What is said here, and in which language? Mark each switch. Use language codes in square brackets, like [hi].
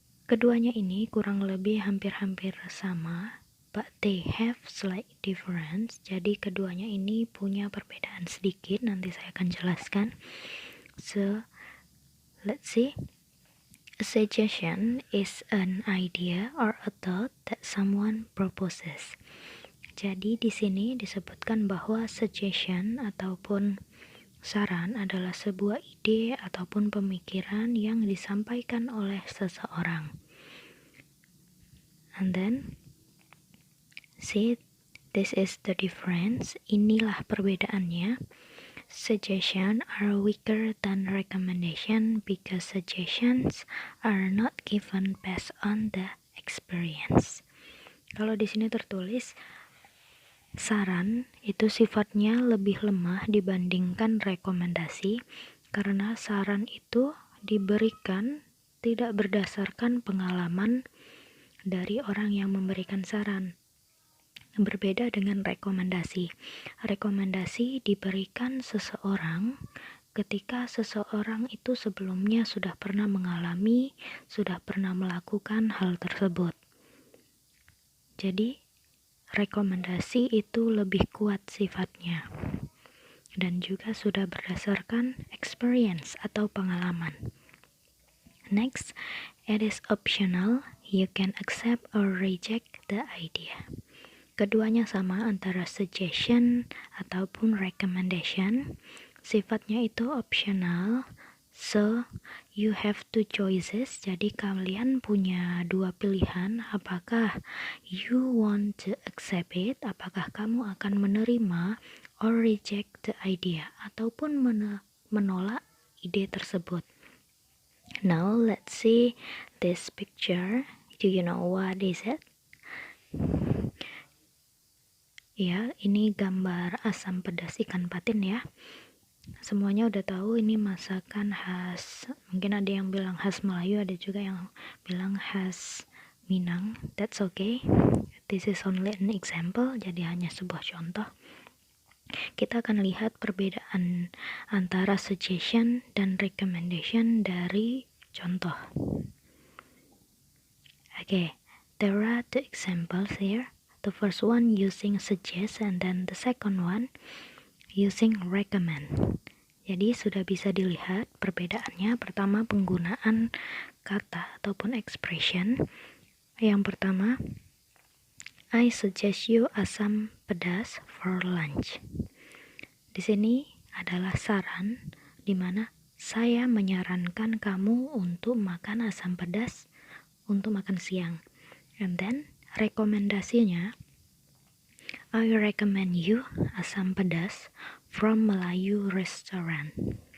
[id] Keduanya ini kurang lebih hampir-hampir sama, [en] but they have slight difference. [id] Jadi keduanya ini punya perbedaan sedikit, nanti saya akan jelaskan. [en] So, let's see. A suggestion is an idea or a thought that someone proposes. [id] Jadi di sini disebutkan bahwa suggestion ataupun saran adalah sebuah ide ataupun pemikiran yang disampaikan oleh seseorang. [en] And then, see, this is the difference. [id] Inilah perbedaannya. [en] Suggestions are weaker than recommendation because suggestions are not given based on the experience. [id] Kalau di sini tertulis saran itu sifatnya lebih lemah dibandingkan rekomendasi karena saran itu diberikan tidak berdasarkan pengalaman dari orang yang memberikan saran. Berbeda dengan rekomendasi. Rekomendasi diberikan seseorang ketika seseorang itu sebelumnya sudah pernah mengalami, sudah pernah melakukan hal tersebut. Jadi, rekomendasi itu lebih kuat sifatnya dan juga sudah berdasarkan experience atau pengalaman. [en] Next, it is optional. You can accept or reject the idea. [id] Keduanya sama antara suggestion ataupun recommendation. Sifatnya itu [en] optional. So, you have two choices. [id] Jadi kalian punya dua pilihan. Apakah [en] you want to accept it? [id] Apakah kamu akan menerima [en] or reject the idea? [id] Ataupun menolak ide tersebut. [en] Now, let's see this picture. Do you know what is it? [id] Ya, ini gambar asam pedas ikan patin ya. Semuanya udah tahu ini masakan khas, mungkin ada yang bilang khas Melayu, ada juga yang bilang khas Minang. [en] That's okay. This is only an example, [id] jadi hanya sebuah contoh. Kita akan lihat perbedaan antara suggestion dan recommendation dari contoh. [en] Okay, there are two examples here. The first one using suggest and then the second one using recommend. [id] Jadi sudah bisa dilihat perbedaannya. Pertama, penggunaan kata ataupun expression. Yang pertama, [en] I suggest you asam pedas for lunch. [id] Di sini adalah saran di mana saya menyarankan kamu untuk makan asam pedas untuk makan siang. [en] And then rekomendasinya, I recommend you asam pedas from Melayu restaurant.